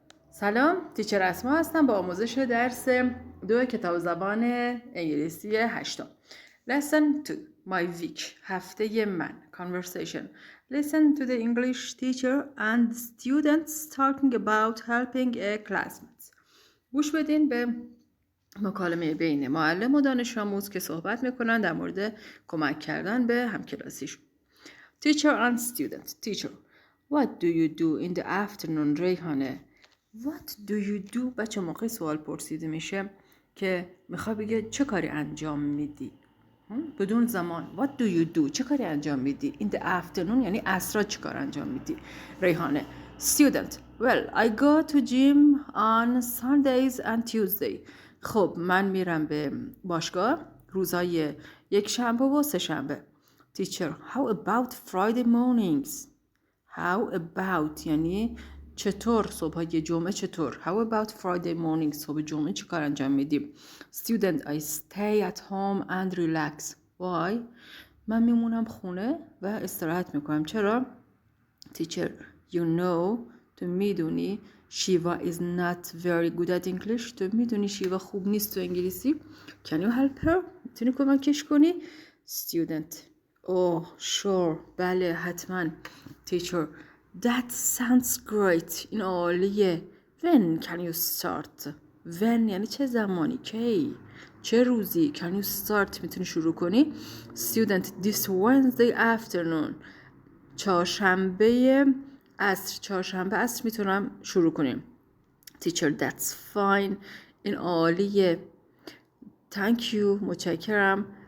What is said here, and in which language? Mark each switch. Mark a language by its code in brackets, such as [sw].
[fa] سلام، تیچر اسما هستم با آموزش درس 2 کتاب زبان انگلیسی 8. [en] Lesson 2 My week [fa] هفته من [en] Conversation Listen to the English teacher and students talking about helping a classmate. [fa] گوش بدین به مکالمه بین معلم و دانش آموز که صحبت میکنن در مورد کمک کردن به همکلاسیشون. [en] Teacher and student. Teacher, what do you do in the afternoon, [fa] ریحانه؟ [en] What do you do؟ [fa] بچه موقع سوال پرسیده میشه که میخواد بگه چه کاری انجام میدی؟ بدون زمان. [en] What do you do؟ [fa] چه کاری انجام میدی؟ [en] In the afternoon [fa] یعنی عصرا چه کار انجام میدی؟ ریحانه. [en] Student. Well, I go to gym on Sundays and Tuesday. [fa] خب من میرم به باشگاه روزای یک شنبه و سه شنبه. [en] Teacher, how about Friday mornings? How about [fa] یعنی چطور صبح جمعه چطور؟ [en] How about Friday morning [fa] صبح جمعه چه کار انجام میدیم؟ [en] Student, I stay at home and relax. Why? [fa] من میمونم خونه و استراحت میکنم. چرا؟ [en] Teacher, you know [fa] تو میدونی [en] Shiva is not very good at English. [fa] تو میدونی شیوا خوب نیست تو انگلیسی. [en] Can you help her? [fa] میتونی کمکش کنی؟ [en] Student, oh sure [fa] بله حتما. [en] Teacher, that sounds great. [fa] این عالیه. [en] When can you start? When [fa] یعنی چه زمانی؟ کی؟ چه روزی؟ [en] Can you start [fa] میتونی شروع کنی؟ [en] Student, this Wednesday afternoon. [fa] چهارشنبه عصر میتونم شروع کنیم. [en] Teacher, that's fine. [fa] این عالیه. [en] Thank you. [fa] متشکرم.